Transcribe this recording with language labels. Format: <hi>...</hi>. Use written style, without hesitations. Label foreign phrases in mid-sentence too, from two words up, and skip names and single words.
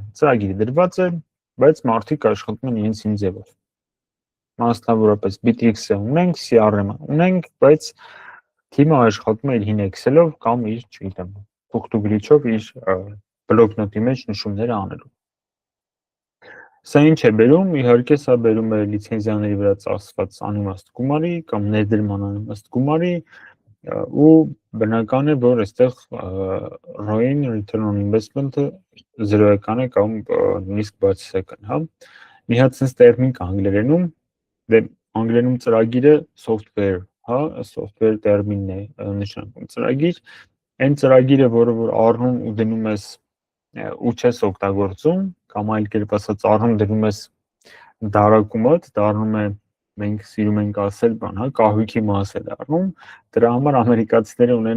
<hy>ծրագիրը դրված է, բայց մարդիկ աշխատում են իրենց ձևով։ Մասնավորապես Bittrex-ը ունենք, CRM-ը ունենք, բայց թիմը աշխատում է իր հին Excel-ով կամ իր, չգիտեմ, թուղթուգրիչով իր բլոկնոտի մեջ նշումները անելու։ Սա ինչ է բերում, իհարկե սա բերում է լիցենզիաների վրա ծախսված անիմաստ գումարի կամ ներդրման անիմաստ գումարի ու բնական է, որ այստեղ ROI-ն,</hy> <en>return on investment-</en> <hy>ը 0-ական է կամ նույնիսկ բացասական, հա։ Մի հատ sense տերմին կա անգլերենում, դե անգլերենում ծրագիրը software, հա, software տերմինն է նշանակում ծրագիր, այն ծրագիրը, որը որ առնում ու դնում ես ու չես օգտագործում, կամ այլ կերպ ասած առնում դնում ես դարակումդ, դառնում է մենք սիրում ենք ասել բան, հա, կահույքի մաս է դառնում, դրա համար ամերիկացիները ունեն</hy>